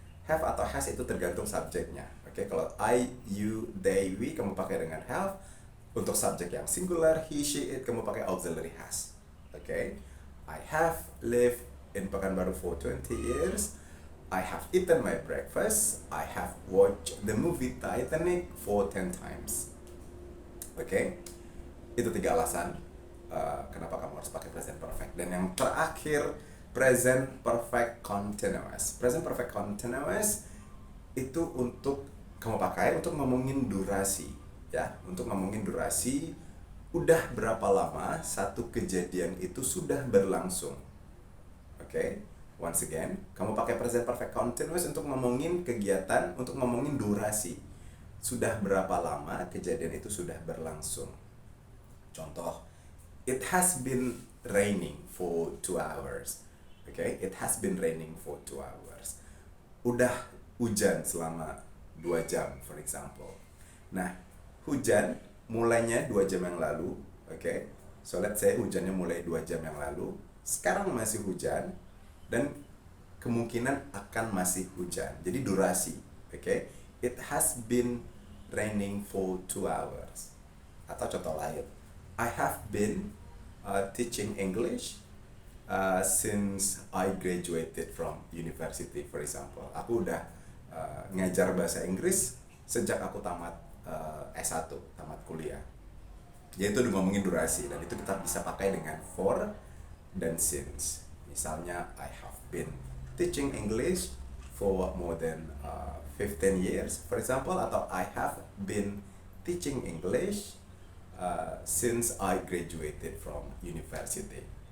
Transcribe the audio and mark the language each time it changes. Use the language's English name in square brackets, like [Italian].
[Indonesian] Have atau has itu tergantung subjeknya. Kalau I, you, they, we, kamu pakai dengan have. Untuk subjek yang singular, he, she, it, kamu pakai auxiliary has. [English] I have lived in Pekanbaru for 20 years. I have eaten my breakfast. I have watched the movie Titanic for 10 times. [Indonesian] Itu 3 alasan kenapa kamu harus pakai present perfect. Dan yang terakhir, present perfect continuous. Present perfect continuous itu untuk kamu pakai untuk ngomongin durasi, ya. Untuk ngomongin durasi, udah berapa lama satu kejadian itu sudah berlangsung. [English] Once again, [Indonesian] kamu pakai present perfect continuous untuk ngomongin kegiatan, untuk ngomongin durasi. Sudah berapa lama kejadian itu sudah berlangsung. Contoh, [English] it has been raining for 2 hours. It has been raining for 2 hours. [Indonesian] Udah hujan selama 2 jam, [English] for example. [Indonesian] Nah, hujan mulainya 2 jam yang lalu, oke? [English] So let's say [Indonesian] hujannya mulai 2 jam yang lalu, sekarang masih hujan, dan kemungkinan akan masih hujan. Jadi durasi, oke? [English] It has been raining for 2 hours. [Indonesian] Atau contoh lain, [English] I have been teaching English since I graduated from university, for example. [Indonesian] Aku udah ngajar bahasa Inggris sejak aku tamat S1, tamat kuliah. Jadi itu udah ngomongin durasi, dan itu kita bisa pakai dengan for dan since. Misalnya, [English] I have been teaching English for more than 15 years, for example, [Indonesian] atau [English] I have been teaching English since I graduated from university.